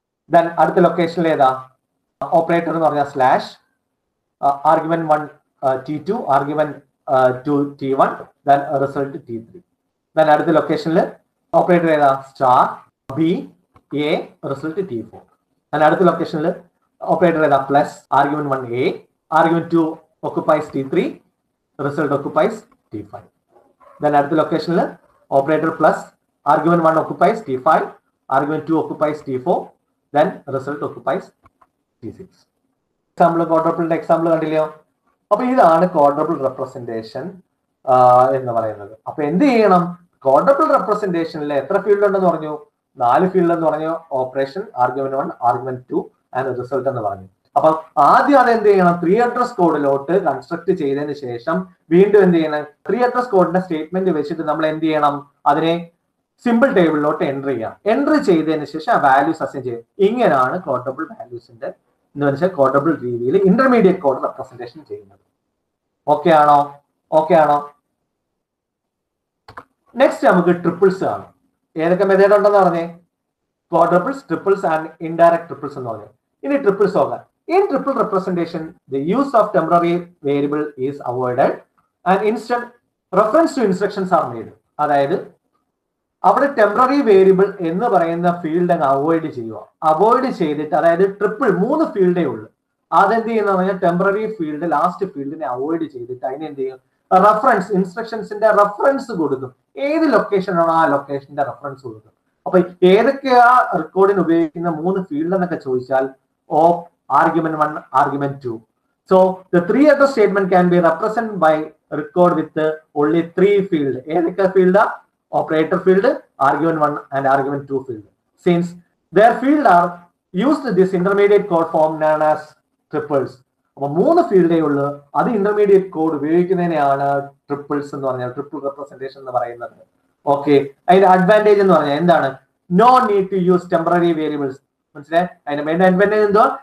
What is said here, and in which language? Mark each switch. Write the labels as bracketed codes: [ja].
[ml] Then അടുത്ത ലൊക്കേഷനിൽ ഏതാ? ഓപ്പറേറ്റർ എന്ന് പറഞ്ഞാൽ slash, argument 1 T2, argument 2 T1, then result T3. Then അടുത്ത ലൊക്കേഷനിൽ ഓപ്പറേറ്റർ ഏതാ? Star, B, A, result T4. Then അടുത്ത ലൊക്കേഷനിൽ ഓപ്പറേറ്റർ ഏതാ? [en] Plus, argument 1 a, argument 2 occupies T3, result occupies T5. Then [ml] അടുത്ത ലൊക്കേഷനിൽ [en] Operator plus, argument 1 occupies T5, argument 2 occupies T4, then result occupies T6. [ml] Example ക്വാഡ്രപ്പിളിന്റെ example കണ്ടില്ലയോ? അപ്പൊ ഇതാണ് quadruple representation എന്ന് പറയുന്നത്. അപ്പൊ എന്ത് ചെയ്യണം? ക്വാഡ്രപ്പിൾ റെപ്രസെന്റേഷനിൽ എത്ര ഫീൽഡ് ഉണ്ടെന്ന് പറഞ്ഞു? 4 ഫീൽഡ് എന്ന് പറഞ്ഞു. Operation, argument 1, argument 2 and result എന്ന് പറഞ്ഞു. അപ്പൊ ആദ്യം അത് എന്ത് ചെയ്യണം? 3 അഡ്രസ് കോഡിലോട്ട് കൺസ്ട്രക്ട് ചെയ്തതിന് ശേഷം വീണ്ടും എന്ത് ചെയ്യണം? 3 അഡ്രസ് കോഡിന്റെ സ്റ്റേറ്റ്മെന്റ് വെച്ചിട്ട് നമ്മൾ എന്ത് ചെയ്യണം? അതിനെ സിമ്പിൾ ടേബിളിലോട്ട് എൻട്രി ചെയ്യാം. എൻട്രി ചെയ്തതിന് ശേഷം ആ വാല്യൂസ് അസൈൻ ചെയ്യും. ഇങ്ങനെയാണ് ക്വാഡ്രപ്പിൾ വാല്യൂസിന്റെ എന്ന് വെച്ചാൽ ക്വാഡ്രപ്പിൾ രീതിയിൽ ഇന്റർമീഡിയറ്റ് കോഡ് റെപ്രസെന്റേഷൻ ചെയ്യുന്നത്. ഓക്കെ ആണോ? നെക്സ്റ്റ് നമുക്ക് ട്രിപ്പിൾസ് ആണ്. ഏതൊക്കെ മെത്തേഡ് ഉണ്ടെന്ന് പറഞ്ഞേ? ക്വാഡ്രപ്പിൾസ്, ട്രിപ്പിൾസ് ആൻഡ് ഇൻഡയറക്ട് ട്രിപ്പിൾസ് എന്ന് പറഞ്ഞു. ഇനി ട്രിപ്പിൾസ് നോക്കാം. [en] In triple representation, the use of temporary variable is avoided and instead reference to instructions are made. [ml] അതായത് അവിടെ ടെമ്പററി വേരിയബിൾ എന്ന് പറയുന്ന ഫീൽഡ് അങ്ങ് അവോയ്ഡ് ചെയ്യുക. അവോയ്ഡ് ചെയ്തിട്ട്, അതായത് ട്രിപ്പിൾ 3 ഫീൽഡേ ഉള്ളൂ. അതെന്ത് ചെയ്യുന്ന പറഞ്ഞാൽ ടെമ്പററി ഫീൽഡ് ലാസ്റ്റ് ഫീൽഡിനെ അവോയ്ഡ് ചെയ്തിട്ട് അതിനെന്ത് ചെയ്യും? റെഫറൻസ്, ഇൻസ്ട്രക്ഷൻസിന്റെ റെഫറൻസ് കൊടുക്കും. ഏത് ലൊക്കേഷൻ ആണോ ആ ലൊക്കേഷന്റെ റെഫറൻസ് കൊടുക്കും. അപ്പൊ ഏതൊക്കെയാ റെക്കോർഡിന് ഉപയോഗിക്കുന്ന 3 ഫീൽഡ് എന്നൊക്കെ ചോദിച്ചാൽ argument 1, argument 2. [en] So the 3 address statement can be represented by record with only 3 field. [ml] ഏതൊക്കെ field? [en] Operator field, argument 1 and argument 2 field. Since their field are used this intermediate code form known as triples. [ml] അപ്പൊ 3 ഫീൽഡേ ഉള്ളൂ. അത് intermediate code ഉപയോഗിക്കുന്നതിനെയാണ് triples എന്ന് പറഞ്ഞാൽ triple representation എന്ന് പറയുന്നത്. Okay, അതിന്റെ advantage എന്ന് പറഞ്ഞാൽ എന്താണ്? [en] No need to use temporary variables. [ml] മനസ്സിലായി? അതിന്റെ മെയിൻ അഡ്വാൻറ്റേജ് എന്തോ?